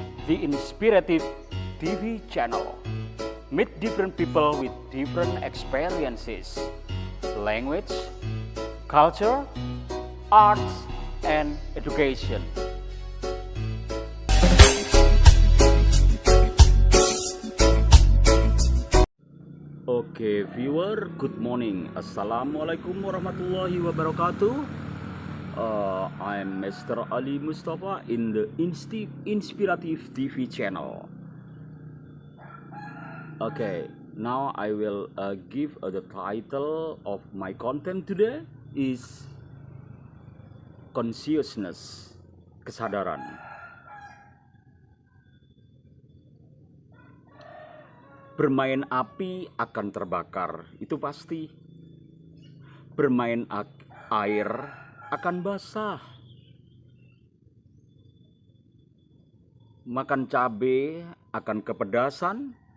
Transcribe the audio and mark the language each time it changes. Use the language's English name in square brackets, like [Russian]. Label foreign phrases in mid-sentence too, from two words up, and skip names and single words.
[English] the Inspirative TV channel. Meet different people with different experiences, language, culture, arts, and education. Oke, viewer, good morning. [Arabic] السلام عليكم ورحمة الله وبركاته. [English] I'm Mr. Ali Mustafa in the Inspirative TV channel. Okay, now I will give the title of my content today is consciousness, [Indonesian] kesadaran. Bermain api akan terbakar, itu pasti. Bermain air akan basah. Makan cabai akan kepedasan.